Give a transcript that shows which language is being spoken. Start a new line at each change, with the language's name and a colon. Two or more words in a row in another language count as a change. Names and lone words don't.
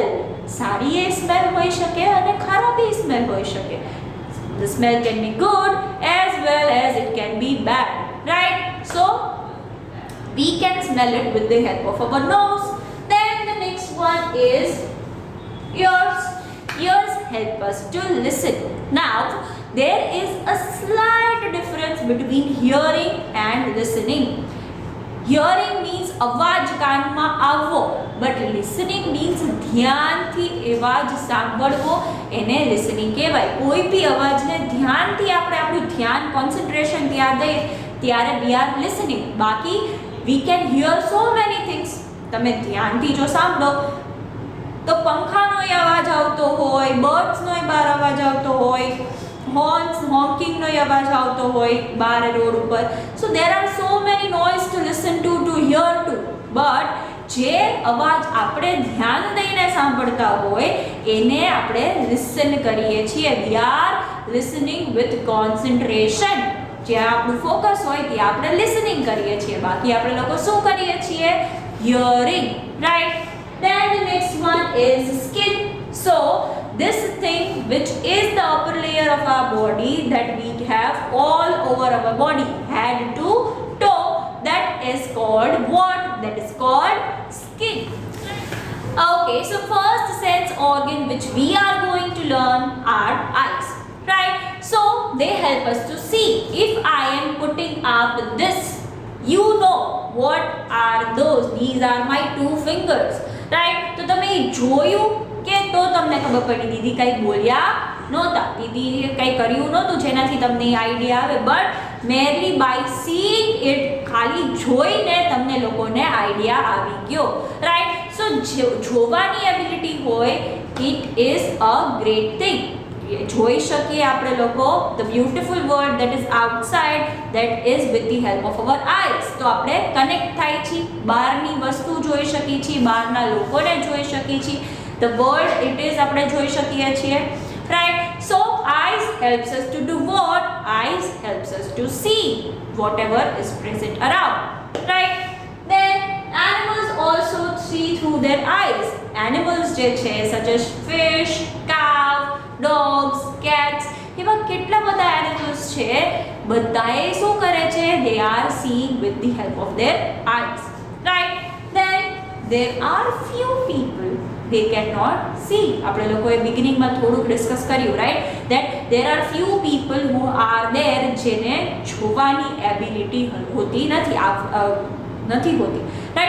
Gujarati: સારી એ સ્મેલ હોઈ શકે અને ખરાબ એ સ્મેલ હોઈ શકે.
English: The smell can be good as well as it can be bad, right? So we can smell it with the help of our nose. Then the next one is ears. Ears help us to listen. Now there is a slight difference between hearing and listening. Hearing means
Gujarati: અવાજ કાનમાં આવવો,
English: but listening means
Gujarati: ધ્યાનથી અવાજ સાંભળવો, એને listening કહેવાય. કોઈ બી અવાજને ધ્યાનથી આપણે આપણું ધ્યાન કોન્સન્ટ્રેશન ત્યાં દઈએ ત્યારે
English: we are listening.
Gujarati: બાકી
English: we can hear so many things.
Gujarati: તમે ધ્યાનથી જો સાંભળો તો પંખાનો અવાજ આવતો હોય, બર્ડ્સનો બહાર અવાજ આવતો હોય, honking નો અવાજ આવતો હોય બહાર રોડ ઉપર.
English: So there are so many noise to listen to hear to, but
Gujarati: જે અવાજ આપણે ધ્યાન દઈને સાંભળતા હોય એને આપણે લિસન કરીએ છીએ.
English: We are listening with concentration.
Gujarati: જ્યાં આપણું ફોકસ હોય ત્યાં આપણે લિસનિંગ કરીએ છીએ. બાકી આપણે લોકો શું કરીએ છીએ?
English: Hearing, right? Then the next one is skin. So this thing which is the upper layer of our body that we have all over our body, head to toe, that is called what? That is called skin. Okay, so first sense organ which we are going to learn are eyes, right? So they help us to see. If I am putting up this, you know what are those? These are my two fingers, right?
Gujarati: તો તમે જોયું કે તો તમને ખબર પડી. દીદી કંઈ બોલ્યા નહોતા, દીદીએ કંઈ કર્યું નહોતું જેનાથી તમને આઈડિયા આવે,
English: but merely by seeing it,
Gujarati: ખાલી જોઈને તમને લોકોને આઈડિયા આવી ગયો, રાઈટ?
English: સો
Gujarati: જોવાની એબિલિટી હોય
English: it is a great thing.
Gujarati: જોઈ શકીએ આપણે લોકો
English: the beautiful world that is outside, that is with the help of our eyes.
Gujarati: તો આપણે કનેક્ટ થાય છીએ, બહારની વસ્તુ જોઈ શકીએ છીએ, બહારના લોકોને જોઈ શકીએ છીએ.
English: The world it is
Gujarati: આપણે જોઈ શકીએ છીએ,
English: right? So eyes helps us to do what? Eyes helps us to see whatever is present around, right? Then animals also see through their eyes. Animals
Gujarati: જે છે
English: such as fish, cow, dogs, cats,
Gujarati: એવા કેટલા બધા animals છે, બધાએ શું કરે છે?
English: They are seeing with the help of their eyes, right? Then there are few people they cannot see.
Gujarati: આપણે લોકોએ બિગિનિંગમાં થોડુંક ડિસ્કસ કર્યું, રાઈટ?
English: that there are few people who are there
Gujarati: જેને જોવાની એબિલિટી હોતી નથી હોતી,
English: right?